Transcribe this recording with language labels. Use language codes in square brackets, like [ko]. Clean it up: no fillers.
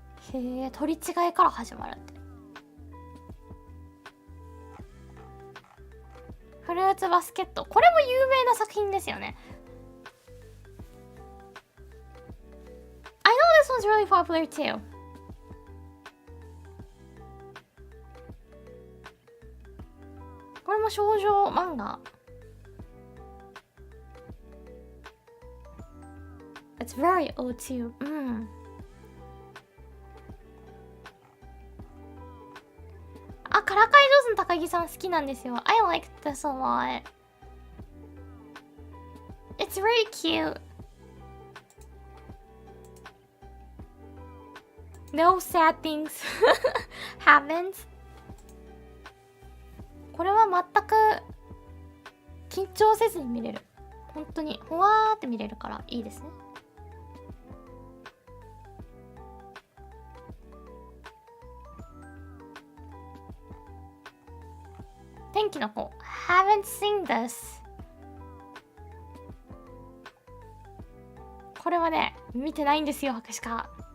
[ja] へえ、取り違いから始まるって。フルーツバスケット。これも有名な作品ですよね。 [en] I know this one's really popular too. [ja] も少女漫画。 [en] It's very old too. うん。 [ja] あ、からかい上手の高木さん好きなんですよ。 [en] I like this a lot. It's very cute. No sad things happens. [ja] これは全く緊張せずに見れる。本当にほわーって見れるからいいですね。 [en] 天気の子 Haven't seen this. [ja] これはね見てないんですよ、博士か。